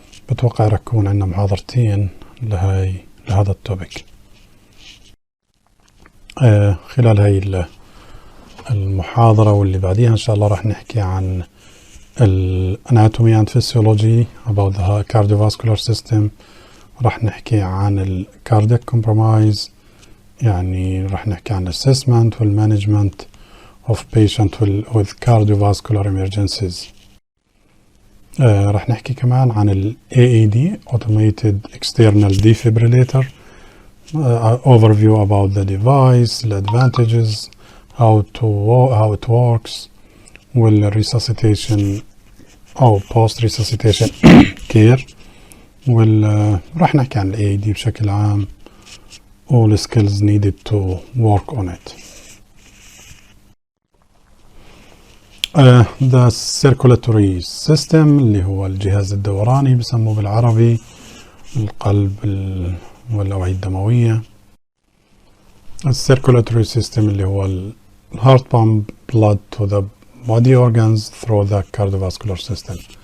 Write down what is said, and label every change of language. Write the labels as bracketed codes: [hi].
[ar] بتوقع رح يكون عندنا محاضرتين لهذا التوبيك. خلال هاي المحاضرة واللي بعديها إن شاء الله رح نحكي عن الاناتومي [en] and physiology about the cardiovascular system. [ar] رح نحكي عن [en] cardiac compromise، [ar] يعني رح نحكي عن assessment وال [en] management of patient with cardiovascular emergencies. [ar] رح نحكي كمان عن ال [en] AED automated external defibrillator, overview about the device, the advantages, how it works, والresuscitation [ar] أو [en] post resuscitation care. [ar] رح نحكي عن ال [en] AED [ar] بشكل عام [en] all skills needed to work on it. The circulatory system [ar] اللي هو الجهاز الدوراني بسموه بالعربي، القلب والأوعية الدموية. [en] circulatory system [ar] اللي هو [en] heart pump blood to the body organs through the cardiovascular system.